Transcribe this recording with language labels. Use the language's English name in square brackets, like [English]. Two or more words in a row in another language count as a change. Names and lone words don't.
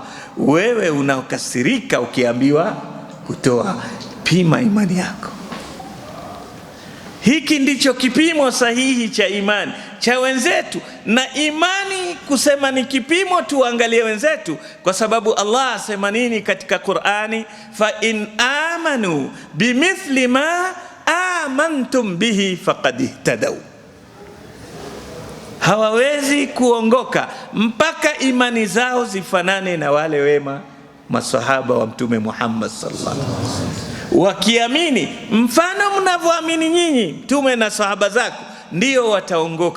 [Swahili] Wewe unaokasirika ukiambiwa kutoa, pima imani yako. Hiki ndicho kipimo sahihi cha imani cha wenzetu. Na imani kusema ni kipimo, tuangalie wenzetu, kwa sababu Allah asema nini katika Qur'ani? [Arabic] فإن آمنوا بمثل ما آمنتم به فقد اهتدوا. [Swahili] Hawawezi kuongoka mpaka imani zao zifanane na wale wema masahaba wa Mtume Muhammad [Arabic] صلى الله عليه وسلم. [Swahili] Wakiamini mfano mnavyoamini nyinyi Mtume na sahaba zako, ndio wataongoka.